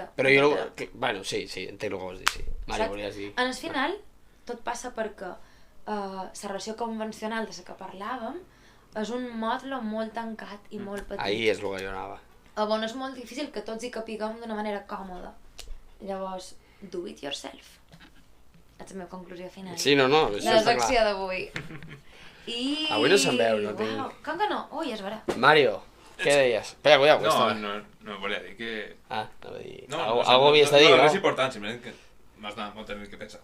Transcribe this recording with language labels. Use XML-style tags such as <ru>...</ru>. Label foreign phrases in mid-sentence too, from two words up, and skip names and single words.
<ca>Però jo, bueno, sí, entenc el que vols dir, sí. Mari, volies dir. En el final, tot passa perquè la relació convencional de la que parlàvem és un mòdul molt tancat i molt petit. Ahí és el que jo anava. On és molt difícil que tots hi capiguem d'una manera còmoda. Llavors,</ca> <en>do it yourself.</en> <ca>És la meva conclusió final. Sí, no, això està clar. La secció d'avui. Avui no se'n veu, no tinc... Com que no? Ui, es verà. Mario, què deies? Espera, cuidado. No, volia dir que... Anava a dir... Algo havies de dir, no? No, és important, simplement que m'has de molt tenir que pensar.</ca>